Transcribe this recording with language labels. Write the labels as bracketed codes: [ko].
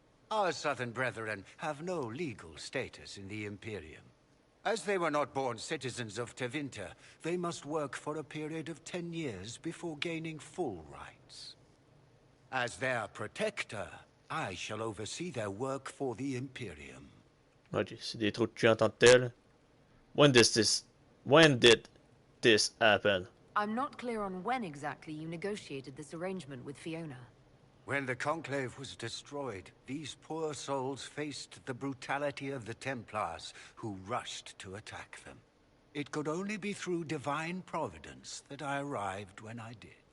[en] Our Southern brethren have no legal status in the Imperium. As they were not born citizens of Tevinter, they must work for a period of 10 years before gaining full rights. As their protector, I shall oversee their work for the Imperium. [fr] Ok, c'est des trous de cul en tant que tel. [en] When did this happen? I'm not clear on when exactly you negotiated this arrangement with Fiona. When the Conclave was destroyed, these poor souls faced the brutality of the Templars, who rushed to attack them. It could only be through divine providence that I arrived when I did.